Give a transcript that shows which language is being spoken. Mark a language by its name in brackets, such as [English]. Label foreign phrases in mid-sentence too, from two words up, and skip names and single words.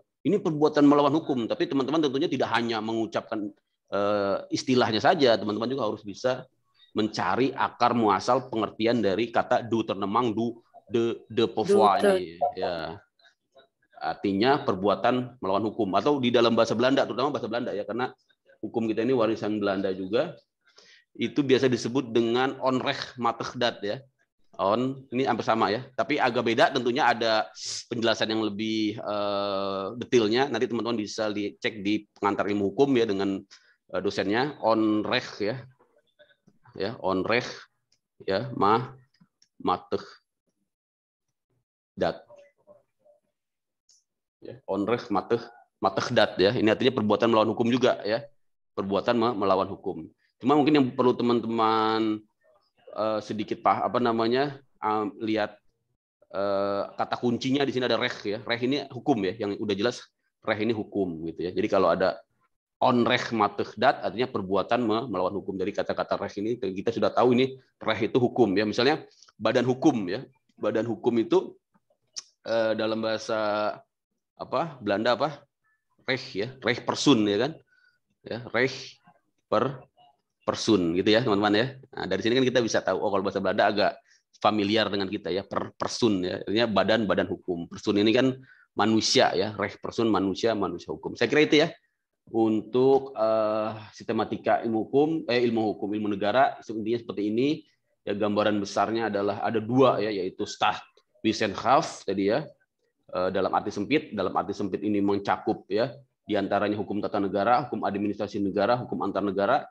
[Indonesian] Ini perbuatan melawan hukum, tapi teman-teman tentunya tidak hanya mengucapkan istilahnya saja, teman-teman juga harus bisa mencari akar muasal pengertian dari kata [French] du tournement, de pouvoir [Indonesian] ini ya. Artinya perbuatan melawan hukum, atau di dalam bahasa Belanda, terutama bahasa Belanda ya, karena hukum kita ini warisan Belanda juga, itu biasa disebut dengan [Dutch] onrecht matig dat [Indonesian] ya. Ini hampir sama ya, tapi agak beda tentunya, ada penjelasan yang lebih detailnya. Nanti teman-teman bisa dicek di pengantar ilmu hukum ya dengan dosennya. [Dutch] Onrecht ya, onrecht ya, matig dat. Ya, onrecht matig dat ya. [Indonesian] Ini artinya perbuatan melawan hukum juga ya, perbuatan melawan hukum. Cuma mungkin yang perlu teman-teman sedikit lihat kata kuncinya di sini ada recht ya. Recht ini hukum ya, yang udah jelas recht ini hukum gitu ya. Jadi kalau ada [Dutch] onrecht matig dat [Indonesian] artinya perbuatan melawan hukum. Dari kata-kata recht ini kita sudah tahu ini recht itu hukum ya. Misalnya badan hukum ya. Badan hukum itu dalam bahasa Belanda recht ya, [Dutch] recht persoon [Indonesian] ya kan. Ya, [Dutch] recht persoon [Indonesian] gitu ya teman-teman ya. Nah, dari sini kan kita bisa tahu kalau bahasa Belanda agak familiar dengan kita ya, persoon ya. Artinya badan hukum. Persoon ini kan manusia ya, [Dutch] recht persoon [Indonesian] manusia hukum. Saya kira itu ya untuk sistematika ilmu negara intinya seperti ini. Ya, gambaran besarnya adalah ada dua ya, yaitu Staatswissenschaft tadi ya. Dalam arti sempit ini mencakup ya diantaranya hukum tata negara, hukum administrasi negara, hukum antar negara.